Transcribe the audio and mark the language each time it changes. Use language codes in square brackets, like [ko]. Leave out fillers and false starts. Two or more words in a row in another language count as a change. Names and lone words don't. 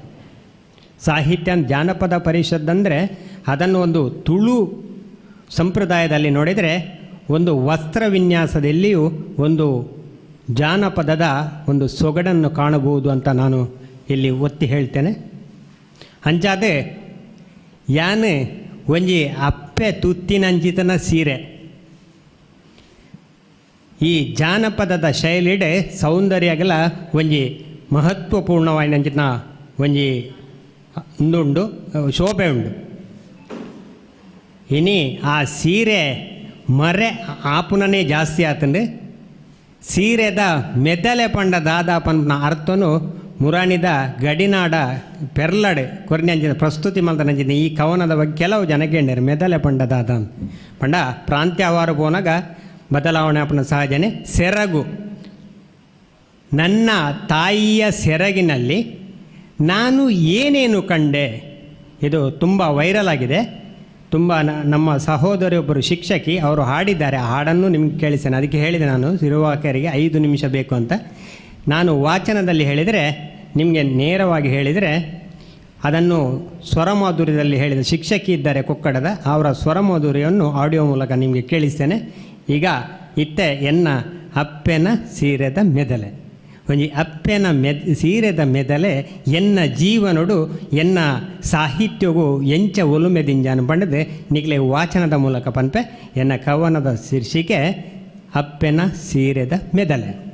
[kn] ಸಾಹಿತ್ಯ ಜಾನಪದ ಪರಿಷತ್ ಅಂದರೆ ಅದನ್ನು ಒಂದು ತುಳು ಸಂಪ್ರದಾಯದಲ್ಲಿ ನೋಡಿದರೆ ಒಂದು ವಸ್ತ್ರ ವಿನ್ಯಾಸದಲ್ಲಿಯೂ ಒಂದು ಜಾನಪದದ ಒಂದು ಸೊಗಡನ್ನು ಕಾಣಬಹುದು ಅಂತ ನಾನು ಇಲ್ಲಿ ಒತ್ತಿ ಹೇಳ್ತೇನೆ. [tcy] ಅಂಚಾದೆ ಯಾನು ಒಂಜಿ ಅಪ್ಪೆ ತುತ್ತಿನಂಚಿತನ ಸೀರೆ. ಈ ಜಾನಪದದ ಶೈಲಿಡೆ ಸೌಂದರ್ಯಗಳ ಒಂಜಿ ಮಹತ್ವಪೂರ್ಣವಾಯಿನಂಚಿನ ಒಂಜಿ ಉಂದುಂಡು ಶೋಭೆ ಉಂಡು. ಇನಿ ಆ ಸೀರೆ ಮರೆ ಆಪುನನೇ ಜಾಸ್ತಿ ಆತಂಡು. ಸೀರೆದ ಮೆದಲೆ ಪಂಡ ದಾದಾಪನ ಅರ್ಥನು ಮುರಾಣಿದ ಗಡಿನಾಡ ಪೆರ್ಲಡ್ ಕೊರ್ನಂಚಿನ ಪ್ರಸ್ತುತಿ ಮಲ್ತನಂಚಿನ [kn] ಈ ಕವನದ ಬಗ್ಗೆ ಕೆಲವು ಜನ ಕೇಳಿದ್ದಾರೆ. [tcy] ಮೆದಲೆ ಪಂಡ ದಾದ ಪಂಡ ಪ್ರಾಂತ್ಯವಾರು ಪೋನಾಗ ಬದಲಾವಣೆ ಆಪನ ಸಹಜನೆ. [kn] ಸೆರಗು, ನನ್ನ ತಾಯಿಯ ಸೆರಗಿನಲ್ಲಿ ನಾನು ಏನೇನು ಕಂಡೆ, ಇದು ತುಂಬ ವೈರಲ್ ಆಗಿದೆ. ತುಂಬ ನಮ್ಮ ಸಹೋದರಿಯೊಬ್ಬರು ಶಿಕ್ಷಕಿ ಅವರು ಹಾಡಿದ್ದಾರೆ. ಆ ಹಾಡನ್ನು ನಿಮ್ಗೆ ಕೇಳಿಸ್ತೇನೆ. ಅದಕ್ಕೆ ಹೇಳಿದೆ ನಾನು ಸಿರುವಾಕರಿಗೆ 5 ನಿಮಿಷ ಬೇಕು ಅಂತ. ನಾನು ವಾಚನದಲ್ಲಿ ಹೇಳಿದರೆ, ನಿಮಗೆ ನೇರವಾಗಿ ಹೇಳಿದರೆ ಅದನ್ನು ಸ್ವರಮಾಧುರ್ಯದಲ್ಲಿ ಹೇಳಿದ ಶಿಕ್ಷಕಿ ಇದ್ದಾರೆ ಕೊಕ್ಕಡದ, ಅವರ ಸ್ವರಮಾಧುರ್ಯವನ್ನು ಆಡಿಯೋ ಮೂಲಕ ನಿಮಗೆ ಕೇಳಿಸ್ತೇನೆ. [tcy] ಈಗ ಇತ್ತೆ ಎನ್ನ ಅಪ್ಪೆನ ಸೀರೆದ ಮೆದಲೆ. ಒಂಜಿ ಅಪ್ಪೆನ ಸೀರೆದ ಮೆದಲೆ ಎನ್ನ ಜೀವನಡು ಎನ್ನ ಸಾಹಿತ್ಯಗೂ ಎಂಚ ಒಲುಮೆದಿಂಜಾನು ಪಂಡದೆ ನಿಗ್ಲೆ ವಾಚನದ ಮೂಲಕ ಪನ್ಪೆ. ಎನ್ನ ಕವನದ ಶೀರ್ಷಿಕೆ ಅಪ್ಪೆನ ಸೀರೆದ ಮೆದಲೆ.